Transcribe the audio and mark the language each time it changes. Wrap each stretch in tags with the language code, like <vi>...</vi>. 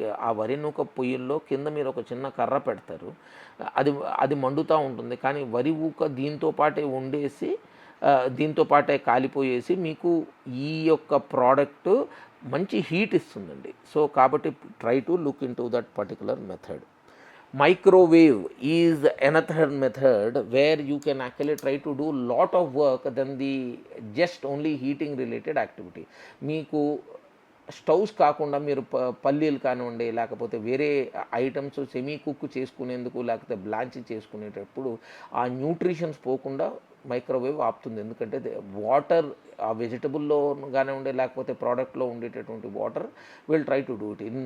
<te>ఆ వరి నూక పొయ్యిల్లో కింద మీరు ఒక చిన్న కర్ర పెడతారు, అది మండుతూ ఉంటుంది. కానీ వరి ఊక దీంతో పాటే వండేసి దీంతో పాటే కాలిపోయేసి మీకు ఈ యొక్క ప్రోడక్ట్ మంచి హీట్ ఇస్తుందండి.</te> <en>So కాబట్టి try to look into that particular method. Microwave is another method where you can actually try to do lot of work than the just only heating related activity.</en> <te>మీకు stoves కాకుండా మీరు పల్లీలు కానివ్వండి, లేకపోతే వేరే items semi cook చేసుకునేందుకు, లేకపోతే బ్లాంచ్ చేసుకునేటప్పుడు ఆ న్యూట్రిషన్స్ పోకుండా మైక్రోవేవ్ ఆపుతుంది. ఎందుకంటే వాటర్ ఆ వెజిటబుల్లో కానివ్వండి, లేకపోతే ప్రోడక్ట్లో ఉండేటటువంటి water</te> <en>Will try to do it.</en>